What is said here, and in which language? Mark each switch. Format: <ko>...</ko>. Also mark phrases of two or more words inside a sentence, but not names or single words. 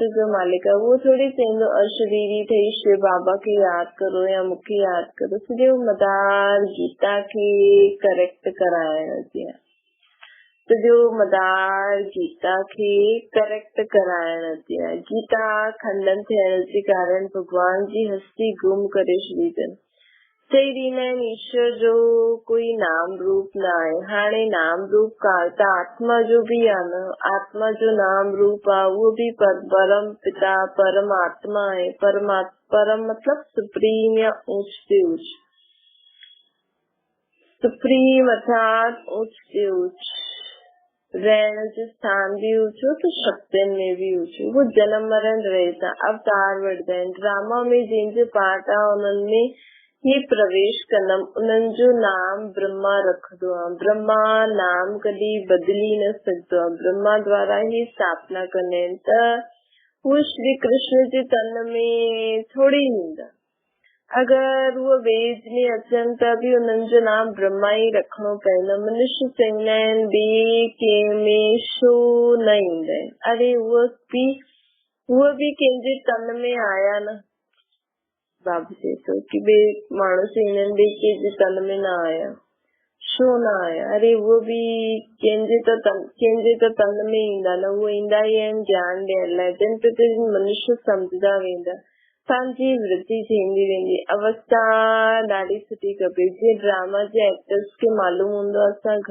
<sd>जो मालिक आहे वो थोड़ी चईंदो अशरीरी ठही शिव बाबा खे यादि करो या मूंखे यादि करो सॼो मदार गीता खे करेक्ट कराइण जी आहे सॼो मदार गीता खे करेक्ट कराइण जी आहे गीता खंडन थियण जे कारण भगवान जी हस्ती गुम करे छॾीजनि चई ॾींदा आहिनि ईश्वर जो कोई नाम रूप न आहे हाणे नाम रूप काल त आत्मा जो बि आहे न आत्मा जो नाम रूप आहे उहो बि परम पिता परमात्मा आहे परम मतलब सुप्रीम या</sd> <hi>ऊंच से ऊंच</hi> <sd>सुप्रीम अर्थात</sd> <hi>ऊंच से ऊंच</hi> <sd>रहने जो स्थान भी ऊंचो तो शक्तियुनि में भी ऊंचो वो जन्म मरण रहे था अवतार वठंदा आहिनि ड्रामा में जंहिंजो पार्ट आहे उन्हनि में ये प्रवेश कंदम उन्हनि जो नाम ब्रह्मा रखंदो आहे ब्रह्मा नाम कॾहिं बदिली न सघंदो आहे ब्रह्मा द्वारा ही स्थापना कंदा आहिनि त उहे श्री कृष्ण जे तन में थोड़ी ईंदा अगर वो वेद में अचनि त बि उन्हनि जो नाम ब्रह्मा ई रखणो पवंदो मनुष्य चवंदा आहिनि ॿिए कंहिंमें छो न ईंदा आहिनि अरे उहे बि कंहिंजे तन में आया न बाबू चए थो की ॿिए माण्हू चवंदा आहिनि ॿिए कंहिंजे तन में न आया छो न आया अरे उहो बि कंहिंजे त तन में ईंदा न उहे ईंदा ई आहिनि ज्ञान ॾियण लाइ जिन ते मनुष्य सम्झंदा वेंदा तव्हांजी वृद्धि थींदी वेंदी अवस्था ॾाढी सुठी खपे जीअं ड्रामा जे एक्टर्स खे मालूम हूंदो असां</sd>